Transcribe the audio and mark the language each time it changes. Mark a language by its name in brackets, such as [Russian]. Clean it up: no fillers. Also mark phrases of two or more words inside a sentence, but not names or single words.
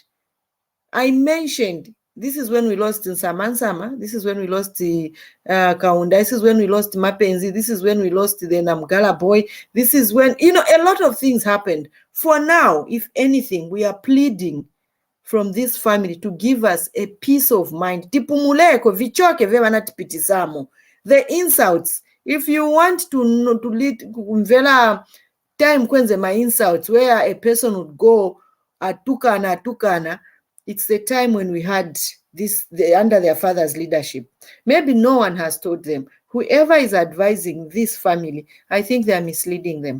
[English] I mentioned this is when we lost in Samansama. This is when we lost the Kaunda. This is when we lost Mapenzi. This is when we lost the Mukelabai. This is when, a lot of things happened. For now, if anything, we are pleading from this family to give us a peace of mind. [Nyanja] Tipumuleko vichoke vevana tipitisamo. [English] The insults. If you want to lead kumvela time kwenze my insults where a person would go atukana, it's the time when we had this under their father's leadership. Maybe no one has told them. Whoever is advising this family, I think they are misleading them.